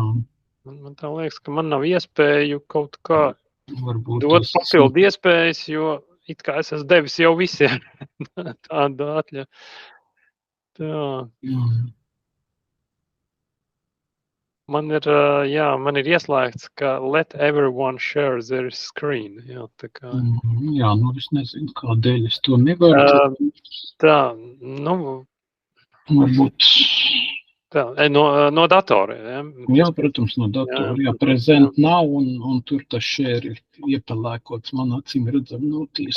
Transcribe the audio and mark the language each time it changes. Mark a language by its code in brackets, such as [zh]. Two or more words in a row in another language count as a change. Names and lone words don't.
[lv] Man tā liekas, ka man nav iespēju kaut kā dot papildu iespējas, jo it kā es esmu devis jau visiem tādu atļauju. Tā. Man ir ieslēgts, ka [en] let everyone share their screen. [lv] Jā, tā kā. Jā, es nezinu, kādēļ es to nevaru. Tā, varbūt. Tā, no datora, jā? Jā, protams, no datora. Jā, prezent nav, un tur tas share ir iepelēkots, man acīm redzam notiesa.